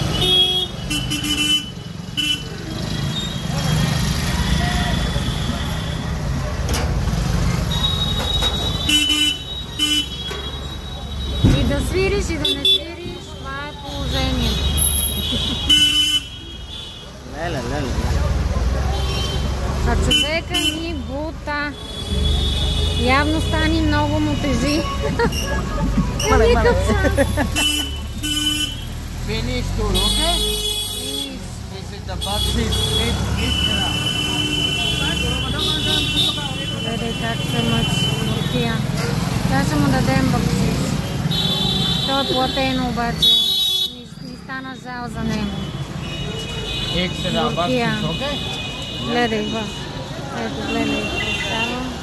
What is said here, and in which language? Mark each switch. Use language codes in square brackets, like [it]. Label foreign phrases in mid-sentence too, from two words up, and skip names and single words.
[bg] И да свириш, и да не свириш, това е положението. Леле. А човека ни бута. Явно стани много му тежи. [en] Finish tour, okay? This is the bus seat. [bg] Гледай как се мъчи Буркия. Сега ще му дадем бакшиш. То е платено обаче. Ни стана жал за него. Буркия. Гледай във. Ето, гледай какво става.